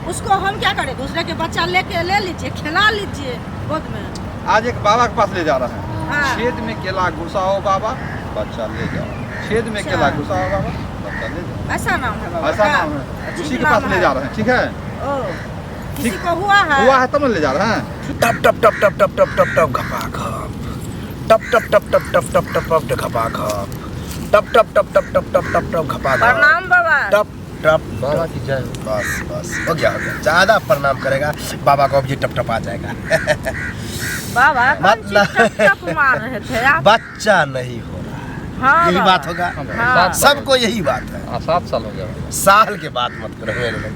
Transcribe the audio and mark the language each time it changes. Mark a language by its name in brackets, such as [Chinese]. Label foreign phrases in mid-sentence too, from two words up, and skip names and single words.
[Hindi] उसको हम क्या करें, दूसरे के बच्चा लेके ले लीजिए, खिला लीजिए गोद में। आज एक बाबा के पास ले जा रहा है। हाँ। छेद में केला घुसाओ बाबा, बच्चा ले जाओ। छेद में अच्छा। केला घुसाओ बाबा, बच्चा ले जाओ। ऐसा नाम है बाबा ऐसा का? नाम है, अच्छा, उसी के नाम पास ले है। जा रहे हैं। ठीक है, ओ, किसी को हुआ है? हुआ है तब न ले जा रहे हैं। टप टप टप टप टप टप टप टप घपा घप, टप टप टप टप टप टप टप टप घपा घप, टप टप टप टप टप टप टप टप घपा घप। प्रणाम बाबा। टप टप बाबा की जय। बस बस हो गया हो गया। ज्यादा प्रणाम करेगा बाबा को अब ये टप टप आ जाएगा। बाबा कौन मतलब- चीज़ टप टप मार रहे थे आप? बच्चा नहीं हो रहा, हाँ यही बाबा। बात होगा। हाँ। सबको यही बात है। 7 साल हो गया। साल के बात मत करो मेरे लिए।